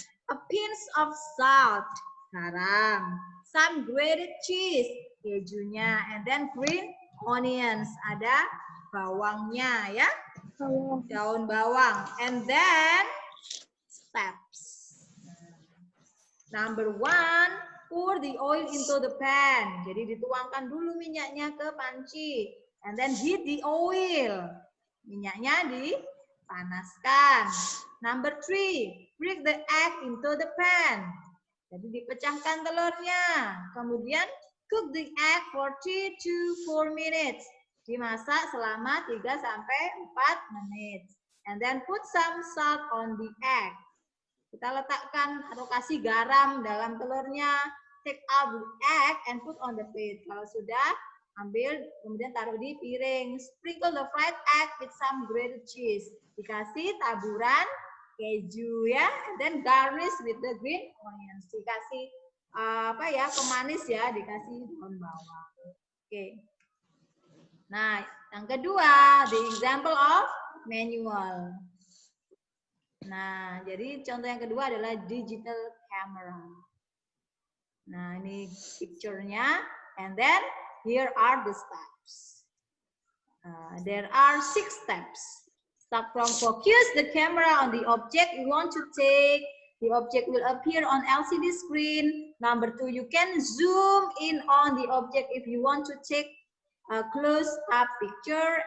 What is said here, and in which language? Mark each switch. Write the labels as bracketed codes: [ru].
[en] A pinch of salt, [id] garam. [en] Some grated cheese, [id] kejunya. [en] And then green onions, [id] ada bawangnya ya. Daun bawang. [en] And then steps. Number 1. Pour the oil into the pan. [id] Jadi dituangkan dulu minyaknya ke panci. [en] And then heat the oil. [id] Minyaknya dipanaskan. [en] Number 3. Break the egg into the pan. [id] Jadi dipecahkan telurnya. Kemudian [en] cook the egg for 3 to 4 minutes. [id] Dimasak selama 3 sampai 4 menit. [en] And then put some salt on the egg. [id] Kita letakkan atau kasih garam dalam telurnya. [en] Take out the egg and put on the plate. [id] Kalau sudah, ambil, kemudian taruh di piring. [en] Sprinkle the fried egg with some grated cheese. [id] Dikasih taburan keju ya. [en] And then garnish with the green onions. [id] Dikasih pemanis ya. Dikasih daun bawang. Oke. Nah, yang kedua, [en] the example of manual. [id] Nah, jadi contoh yang kedua adalah digital camera. Nah, ini picture-nya. [en] And then, here are the steps. There are 6 steps. Start from focus the camera on the object you want to take. The object will appear on LCD screen. Number 2, you can zoom in on the object if you want to take a close-up picture.